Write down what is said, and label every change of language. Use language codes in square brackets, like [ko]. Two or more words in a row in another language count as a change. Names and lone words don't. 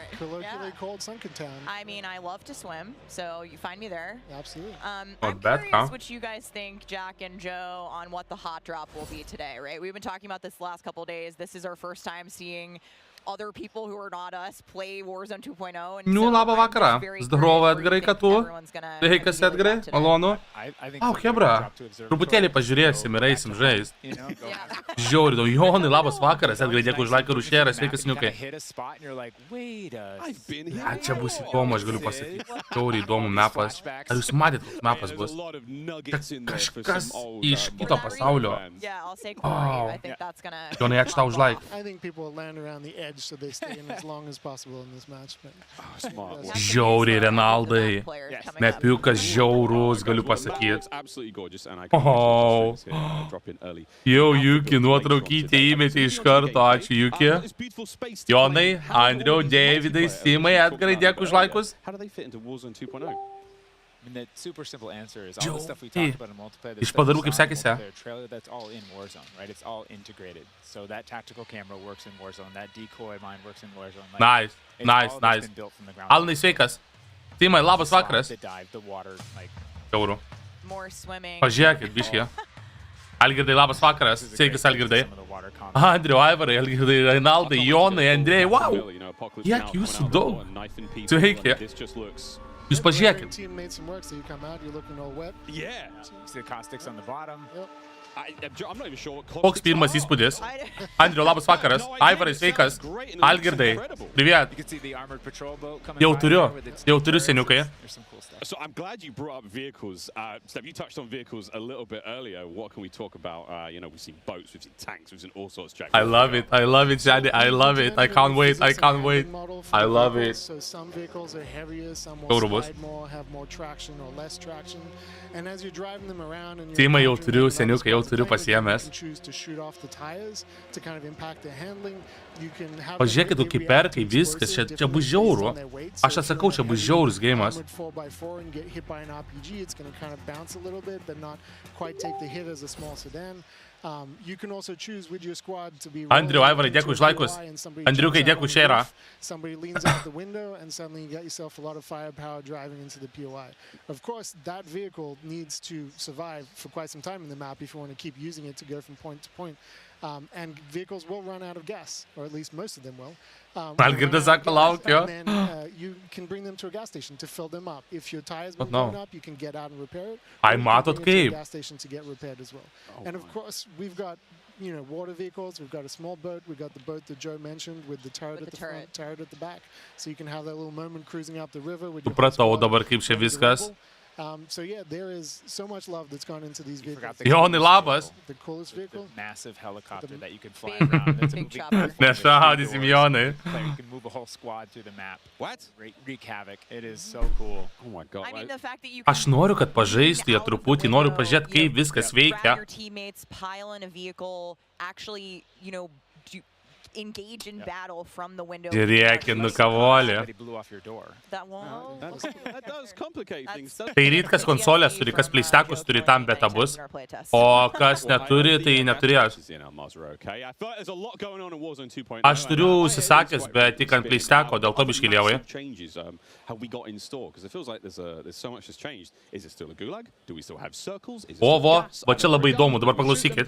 [en] Colloquially called Sunken Town. I mean, I love to swim, so you find me there. Absolutely. I'm curious what you guys think, Jack and Joe, on what the hot drop will be today, right? We've been talking about this the last couple of days. This is our first time seeing other people who are not us play Warzone 2.0. [lt] Nu, labą vakarą. Zdrovo, Edgarai, kad tu. Sveikas, Edgarai, malonu. Hebra, truputėlį pažiūrėsim ir eisim žaist. Žiauri, Jonai, labas vakaras, Edgarai, dėkui už laiką rušėrą, sveikas, niukai. Čia bus įdomu, aš galiu pasakyti. Žiauri įdomu mapas. Ar jūs matėt, koks mapas bus? Kažkas iš kito pasaulio. Jonai, ačiū tau už laiką. [en] So they stay in as long as possible in this match. [lt] Žiauri, Renaldai. Mepiukas žiaurus, galiu pasakyti. Jau Juki nuotraukytė įmetė iš karto, ačiū Juki. Jonai, Andriau, Davidai, Simai, Edgarai, dėkui už laikus. [en] The super simple answer is all the stuff we talked about in multiplayer. [lt] Iš padarų, kaip sekėsi? [en] Trailer, that's all in Warzone, right? It's all integrated. So that tactical camera works in Warzone. That decoy mine works in Warzone. Nice, nice. [lt] Alanai, sveikas. Timai, labas vakaras. Žiauru. Pažiūrėkit, biškį. Algirdai, labas vakaras. Sveikas, Algirdai. Andriu, Aivarai, Algirdai, Reinaldai, Jonai, Andrėjai. Wow! Kiek jūsų daug. Sveiki. Jūs pažiūrėkit. Koks pirmas įspūdis? Andriu, labas vakaras. Aivarai, sveikas. Algirdai, priviet. Jau turiu seniukai. [en] So I'm glad you brought up vehicles. Steph, you touched on vehicles a little bit earlier. What can we talk about? You know, we've seen boats, we've seen tanks, we've seen all sorts. Jack. I love it, Shadi. I love it. I can't wait. I love it. So some vehicles are heavier, some will slide more, have more traction or less traction. And as you're driving them around and [lt] Timai, jau turiu seniukai, jau turiu pasiėmęs. Pažiūrėkit, kaip perkai viskas, čia bus žiauru. Aš atsakau, čia bus žiaurus geimas. Andriu, Aivarai, dėkui už laikus. Andriukai, dėkui šeirą. [en] Somebody leans out the window and suddenly you got yourself a lot of firepower driving into the POI. Of course, that vehicle needs to survive for quite some time in the map if you want to keep using it to go from point to point. And vehicles will run out of gas, or at least most of them will. [lt] Algirdas sako, laukiu. [en] And then you can bring them to a gas station to fill them up. If your tires been blown up, you can get out and repair it. [lt] Ai, matot kaip. [en] Gas station to get repaired as well. And of course, we've got water vehicles. We've got a small boat. We've got the boat that Joe mentioned with the turret at the front, turret at the back. So you can have that little moment cruising up the river with your [lt] Supratau dabar kaip čia viskas. [en] So yeah, there is so much love that's gone into these vehicles. [lt] Jonai, labas. [en] The coolest vehicle. Massive helicopter that you can fly around. That's a big chopper. [lt] Nešaudysim, Jonai. [en] You can move a whole squad through the map. What? Wreak havoc. It is so cool. Oh my god. I mean, the fact that you [lt] Aš noriu, kad pažaistų jie truputį, noriu pažiūrėti, kaip viskas veikia. [en] Your teammates pile in a vehicle, actually, engage in battle from the window. [lt] Žiūrėkit, nukavolį. [en] That won't. That does complicate things. [lt] Tai rytkas konsolės turi, kas pleistekus turi tam beta bus, o kas neturi, tai neturės. Aš turiu užsisakęs, bet tik ant pleisteko, dėl to biškį lievai. Ovo, va čia labai įdomu, dabar paklausykit.